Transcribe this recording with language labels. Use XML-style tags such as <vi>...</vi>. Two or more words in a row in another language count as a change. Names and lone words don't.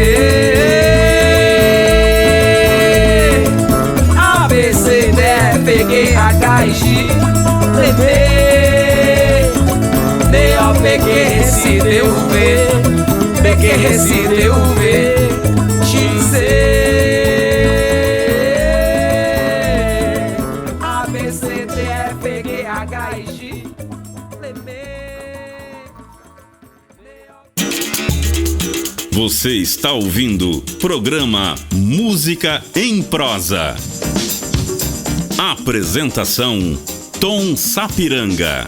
<pt>A, B, C, D, F, G, H, I, J, L, M, D, O, P, Q, R, S, T, U, V, P, Q, R, S, T, U, V, X, C, A, B, C, D, F, G, H, I, J, L, M. Você está ouvindo programa Música em Prosa. Apresentação Tom Sapiranga.</pt>